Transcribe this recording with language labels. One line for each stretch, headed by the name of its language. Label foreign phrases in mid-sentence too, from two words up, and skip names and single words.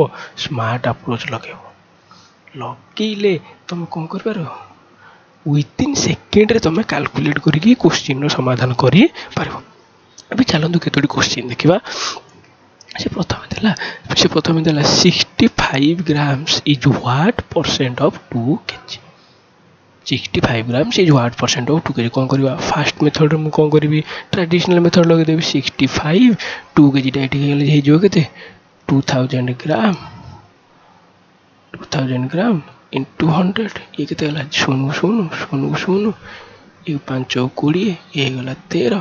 English: smart approach
Odia: ଲଗେଇବ। ଲଗେଇଲେ ତମେ କ'ଣ କରିପାରିବ?
English: within second
Odia: ତମେ କାଲକୁଲେଟ୍ କରିକି କୋଶ୍ଚିନ୍ର ସମାଧାନ କରିପାରିବ। ଏବେ ଚାଲନ୍ତୁ କେତୋଟି କୋଶ୍ଚିନ୍ ଦେଖିବା। ସେ ପ୍ରଥମେ ଦେଲା
English: 65 grams is what percent of 2 kg। 65 grams is what percent of 2 kg।
Odia: କ'ଣ କରିବା?
English: fast method
Odia: ମୁଁ କ'ଣ କରିବି?
English: traditional method
Odia: ଲଗେଇଦେବି। 65 2 kg ଟା ଏଠି ହେଇଯିବ କେତେ 2000
English: gram into
Odia: 100। ଇଏ କେତେ ହେଲା 0 0 0 0 ଇଏ 5 20 ଇଏ ହେଇଗଲା 13।